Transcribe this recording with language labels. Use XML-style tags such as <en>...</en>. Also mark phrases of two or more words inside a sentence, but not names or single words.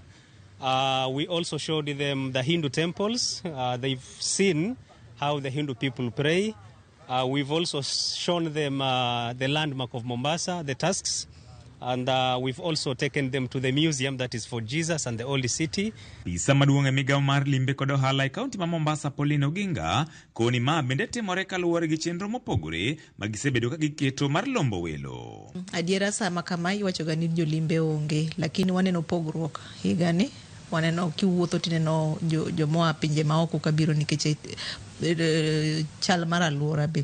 <en>We also showed them the Hindu temples. They've seen how the Hindu people pray. We've also shown them the landmark of Mombasa, the Tusks. And we've also taken them to the museum that is for Jesus and the Holy City.</en> <luo>Pisa maduong' e migao mar limbe kod ohala e kaunti ma Mombasa, Pauline Oginga, koni ma bende timore kaluwore gi chenro mopogore ma gisebedo ka giketo mar lombo welo. Adiera sama kama iwachoga ni jolimbe onge, lakini waneno pogruok higani. Waneno kiwuotho tineno jomoa pinje maoko kabiro nikech chal mar alwora be.</luo>